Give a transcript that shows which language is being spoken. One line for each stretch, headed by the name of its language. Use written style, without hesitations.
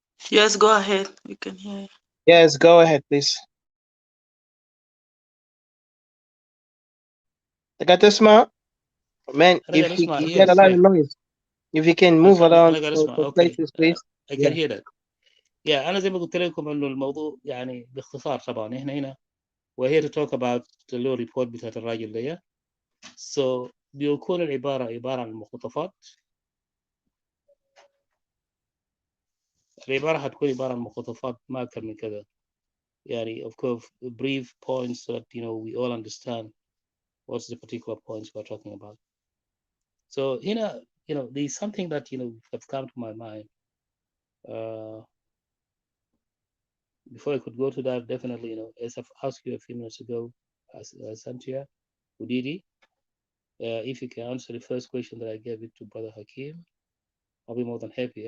English: Yes, go ahead. We can hear you. Yes, go ahead, please. Takatasma, man, if you get a lot of noise, if you can move around to places, please. I can hear that.
Arabic: Yeah, أنا زي ما قلت لكم إنه الموضوع يعني باختصار طبعا إحنا هنا
English: we're here to talk about the law report
Arabic: بتاعت الراجل ده.
English: So
Arabic: بيكون عبارة عن مقتطفات. العبارة هتكون عبارة عن مقتطفات ما أكثر من كده. يعني
English: of course brief points so that we all understand what's the particular points we're talking about. So
Arabic: هنا
English: there's something that have come to my mind. Before I could go to that, definitely, as I've asked you a few minutes ago, as Santia Udidi, if you can answer the first question that I gave it to Brother Hakim, I'll be more than happy.